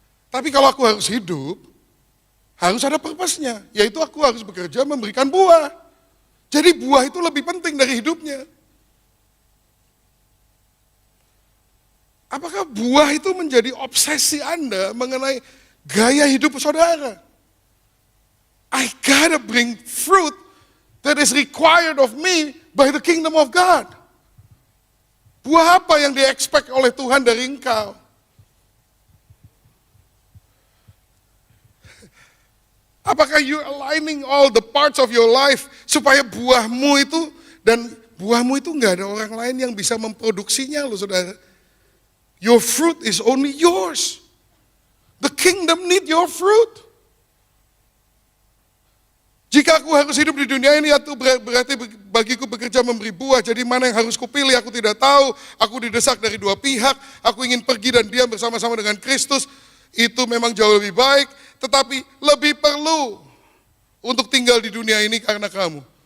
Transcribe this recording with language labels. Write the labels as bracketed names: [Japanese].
[Indonesian] Tapi kalau aku harus hidup, harus ada purpose-nya. Yaitu aku harus bekerja memberikan buah. Jadi buah itu lebih penting dari hidupnya. Apakah buah itu menjadi obsesi Anda mengenai gaya hidup saudara? [English] I gotta bring fruit that is required of me by the kingdom of God. [Indonesian] Buah apa yang di-expect oleh Tuhan dari engkau? Apakah [English] you aligning all the parts of your life [Indonesian] supaya buahmu itu nggak ada orang lain yang bisa memproduksinya loh saudara. [English] Your fruit is only yours. The kingdom need your fruit. [Indonesian] Jika aku harus hidup di dunia ini, itu berarti bagiku bekerja memberi buah. Jadi mana yang harus kupilih, aku tidak tahu. Aku didesak dari dua pihak. Aku ingin pergi dan diam bersama-sama dengan Kristus. Itu memang jauh lebih baik. Tetapi lebih perlu untuk tinggal di dunia ini karena kamu.